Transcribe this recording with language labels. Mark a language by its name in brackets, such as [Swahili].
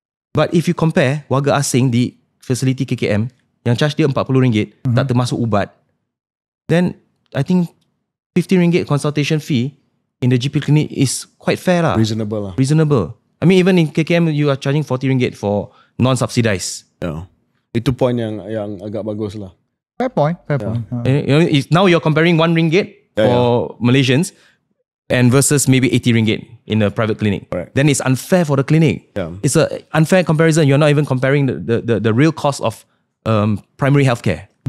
[English] But if you compare [Malay] warga asing di [English] facility KKM [Malay] yang charge dia RM40, tak termasuk ubat, [English] then I think RM50 consultation fee in the GP clinic is quite fair lah. Reasonable lah. Reasonable. I mean, even in KKM you are charging RM40 for non-subsidized. Yeah. [Malay] Itu point yang agak bagus lah. [English] Fair point. Now you're comparing RM1 for Malaysians and versus maybe RM80 in a private clinic. Correct. Then it's unfair for the clinic. Yeah. It's an unfair comparison. You're not even comparing the real cost of primary healthcare.